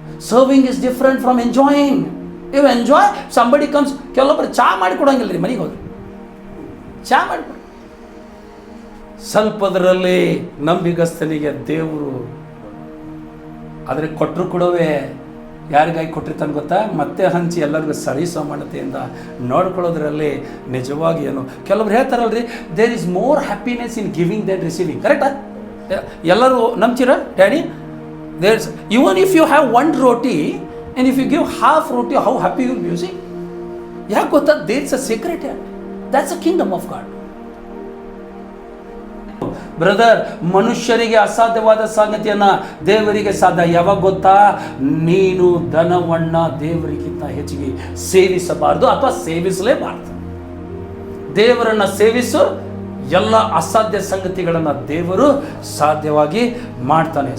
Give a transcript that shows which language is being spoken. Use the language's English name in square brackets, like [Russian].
[English] Serving is different from enjoying. You enjoy, somebody comes, [Kannada] ಕೆಲವೊಬ್ಬರು ಚಾ ಮಾಡಿ ಕೊಡೋಂಗಿಲ್ಲ ರೀ ಮನೆಗೆ ಹೋಗಿ. ಚಾ ಮಾಡಿಕೊಡಿ. ಸ್ವಲ್ಪದರಲ್ಲಿ ನಂಬಿಗಸ್ತನಿಗೆ ದೇವರು ಆದರೆ ಕೊಟ್ಟರು ಕೊಡೋವೆ ಯಾರಿಗಾಗಿ ಕೊಟ್ಟಿರ್ತಾನೆ ಗೊತ್ತಾ? ಮತ್ತೆ ಹಂಚಿ ಎಲ್ಲರಿಗೂ ಸರಿ ಸಮಾನತೆಯಿಂದ ನೋಡ್ಕೊಳ್ಳೋದ್ರಲ್ಲಿ ನಿಜವಾಗಿ ಏನು ಕೆಲವ್ರು ಹೇಳ್ತಾರಲ್ರಿ, [English] There is more happiness in giving then receiving. [Kannada] ಕರೆಕ್ಟಾ? ಎಲ್ಲರೂ ನಂಬ್ತೀರಾ daddy? [English] There's, even if you have one roti and if you give half roti, how happy you will be. You see? Yeah, gotha, there's a secret here. That's the kingdom of God. [Kannada] Brother, ಮನುಷ್ಯರಿಗೆ ಅಸಾಧ್ಯವಾದ ಸಂಗತಿಯನ್ನ ದೇವರಿಗೆ ಸಾಧ್ಯ. ಯಾವಾಗ ಗೊತ್ತಾ? ನೀನು ಧನವನ್ನ ದೇವರಿಗಿಂತ ಹೆಚ್ಚಿಗೆ ಸೇವಿಸಬಾರದು ಅಥವಾ ಸೇವಿಸಲೇಬಾರದು. ದೇವರನ್ನ ಸೇವಿಸು, ಎಲ್ಲ ಅಸಾಧ್ಯ ಸಂಗತಿಗಳನ್ನು ದೇವರು ಸಾಧ್ಯವಾಗಿ ಮಾಡ್ತಾನೆ.